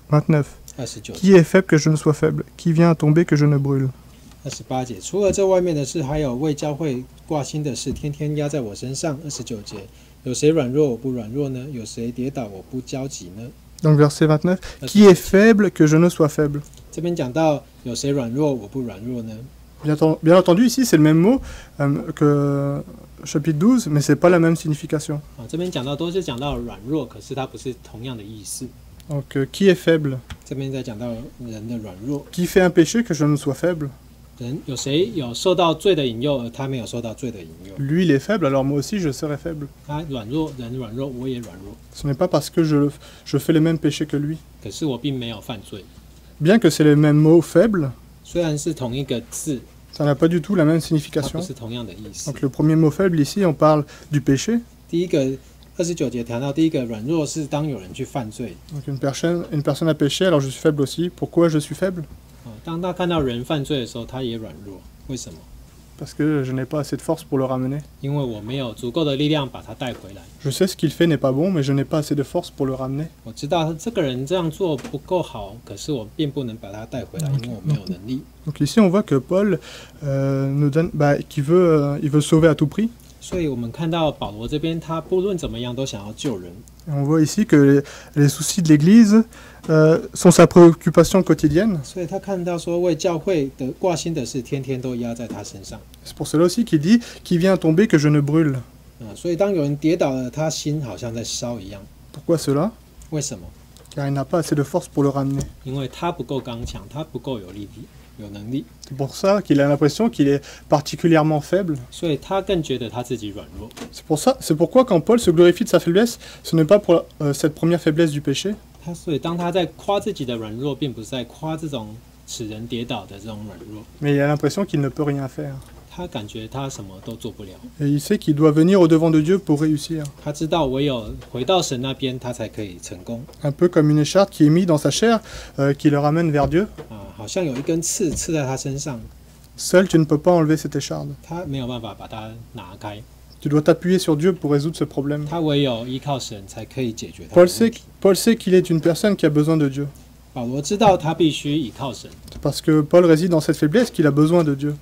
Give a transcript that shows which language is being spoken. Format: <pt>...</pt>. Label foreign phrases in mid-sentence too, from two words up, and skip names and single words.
<fr>29. 29 Qui est faible que je ne sois faible? Qui vient à tomber que je ne brûle?</fr> <zh>28 节，除了这外面的事，还有为教会挂心的事，天天压在我身上。29节，有谁软弱我不软弱呢？有谁跌倒我不焦急呢？</zh> <fr>Donc verset 29. Qui est faible que je ne sois faible?</fr> <zh>这边讲到有谁软弱我不软弱呢？</zh> <fr>Bien entendu, ici c'est le même mot que chapitre 12, mais c'est pas la même signification.</fr> <zh>这边讲到都是讲到软弱，可是它不是同样的意思。</zh> <fr>Donc qui est faible?</fr> <zh>这边在讲到人的软弱，</zh> <fr>Qui fait un péché que je ne sois faible?</fr> <zh>人有谁有受到罪的引诱，而他没有受到罪的引诱？</zh> <fr>Lui il est faible, alors moi aussi je serai faible.</fr> <zh>他软弱，人软弱，我也软弱。</zh> <fr>Ce n'est pas parce que je fais les mêmes péchés que lui.</fr> <zh>可是我并没有犯罪，</zh> <fr>Bien que c'est les mêmes mots faible,</fr> <zh>虽然是同一个字，</zh> <fr>ça n'a pas du tout la même</fr> <zh>它</zh> <fr>signification.</fr> <zh>不是同样的意思。</zh> <fr>Donc le premier mot faible ici, on parle du péché.</fr> <zh>第一个29节谈到第一个软弱是当有人去犯罪，</zh> <fr>Donc une personne a péché, alors je suis faible aussi. Pourquoi je suis faible?</fr> <zh>当他看到人犯罪的时候，他也软弱。为什么？</zh> <fr>Parce que je n'ai pas assez de force pour le ramener.</fr> <zh>因为我没有足够的力量把他带回来。</zh> <fr>Je sais ce qu'il fait n'est pas bon, mais je n'ai pas assez de force pour le ramener.</fr> <zh>我知道这个人这样做不够好，可是我并不能把他带回来，因为我没有能力。</zh> <fr>Donc ici on voit que Paul nous donne, qu'il veut, il veut sauver à tout prix.</fr> <zh>所以我们看到保罗这边，他不论怎么样都想要救人。</zh> <fr>Et on voit ici que les soucis de l'Église sont sa préoccupation quotidienne.</fr> <zh>所以他看到说为教会的挂心的事，天天都压在他身上。</zh> <fr>C'est pour cela aussi qu'il dit « Qui vient tomber que je ne brûle ».</fr> <zh>所以当有人跌倒了，他心好像在烧一样。</zh> <fr>Pourquoi cela?</fr> <zh>为什么？</zh> <fr>Car il n'a pas assez de force pour le ramener.</fr> <zh>因为他不够刚强，他不够有力气、有能力，</zh> <fr>C'est pour ça qu'il a l'impression qu'il est particulièrement faible.</fr> <zh>所以他更觉得他自己软弱。</zh> <fr>C'est pourquoi quand Paul se glorifie de sa faiblesse, ce n'est pas pour cette première faiblesse du péché,</fr> <zh>所以当他在夸自己的软弱，并不是在夸这种使人跌倒的这种软弱，</zh> <fr>mais il a l'impression qu'il ne peut rien faire.</fr> <zh>他感觉他什么都做不了。</zh> <fr>Et il sait qu'il doit venir au-devant de Dieu pour réussir.</fr> <zh>他知道唯有回到神那边，他才可以成功。</zh> <fr>Un peu comme une écharpe qui est mise dans sa chair, qui le ramène vers Dieu.</fr> <zh>好像有一根刺刺在他身上，</zh> <fr>Seul, tu ne peux pas enlever cette écharpe.</fr> <zh>他没有办法把它拿开，</zh> <fr>Tu dois t'appuyer sur Dieu pour résoudre ce problème.</fr> <zh>他唯有依靠神才可以解决他的</zh> <fr>Paul</fr> <zh>问题。</zh> <fr>sait qu'il est une personne qui a besoin de Dieu.</fr> <zh>保罗知道他必须依靠神，</zh> <fr>C'est parce que Paul réside dans cette faiblesse qu'il a besoin de Dieu.</fr>